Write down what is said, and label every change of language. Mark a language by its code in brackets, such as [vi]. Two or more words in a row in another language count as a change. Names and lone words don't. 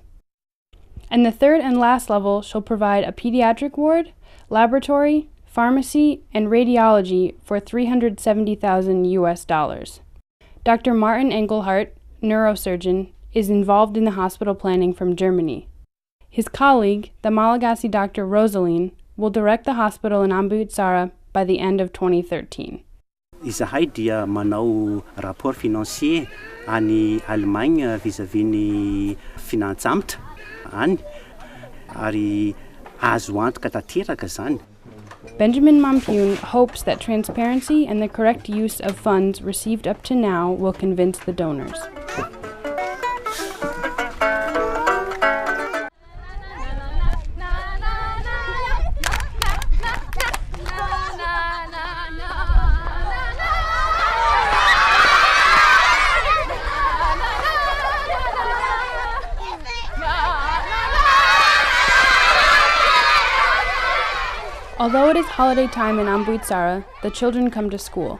[en] And the third and last level shall provide a pediatric ward, laboratory, pharmacy, and radiology for $370,000. Dr. Martin Engelhardt, neurosurgeon, is involved in the hospital planning from Germany. His colleague, the Malagasy Dr. Rosaline, will direct the hospital in Ambohitsara by the end of 2013. [mg] Izahay dia manao [fr] rapport financier [mg] any Allemagne vis-à-vis ny finantsambatra any ary azo antoka tanteraka zany. [en] Benjamin Mampion hopes that transparency and the correct use of funds received up to now will convince the donors. Although it is holiday time in Ambohitsara, the children come to school.